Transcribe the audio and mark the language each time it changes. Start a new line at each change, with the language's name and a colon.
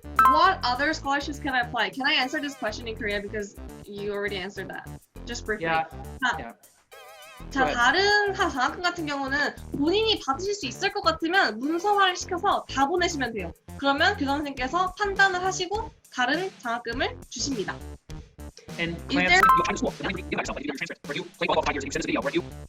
English: What other scholarships can I apply? Can I answer this question in Korea because you already answered that? Just briefly. Yeah. 자, Yeah. 자, Go ahead.
Korean: 다른 장학금 같은 경우는 본인이 받으실 수 있을 것 같으면 문서화를 시켜서 다 보내시면 돼요. 그러면 교장 선생님께서 판단을 하시고 다른 장학금을 주십니다.
English: And Is Clancy, there- you apply to school. Then you got yourself, like, you do your transcript. Where you play volleyball 5 years and you send us a video. Where you